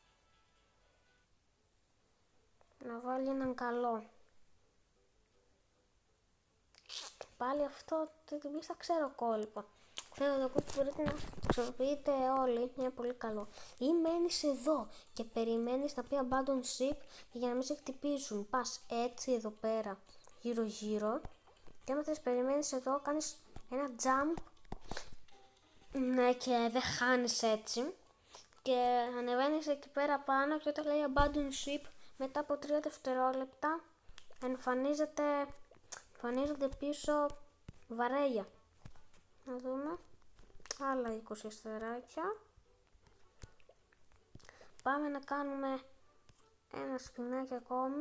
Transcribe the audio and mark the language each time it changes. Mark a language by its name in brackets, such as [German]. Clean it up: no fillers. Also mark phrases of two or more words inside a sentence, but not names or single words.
[Greek] Να βάλει έναν καλό. πάλι αυτό την πίστα ξέρω κόλπο. Ξέρω ότι μπορείτε να χρησιμοποιείτε όλοι, είναι πολύ καλό. Ή μένεις εδώ και περιμένεις να πει [English] abandon ship [Greek] για να μην σε χτυπήσουν. Πας έτσι εδώ πέρα γύρω γύρω και άμα θες περιμένεις εδώ, κάνεις ένα jump. Ναι, και δεν χάνεις έτσι. Και ανεβαίνεις εκεί πέρα πάνω και όταν λέει [English] abandon ship [Greek] μετά από 3 δευτερόλεπτα εμφανίζονται πίσω βαρέλια. Να δούμε. Άλλα 20 αστεράκια. Πάμε να κάνουμε ένα σπινάκι ακόμη.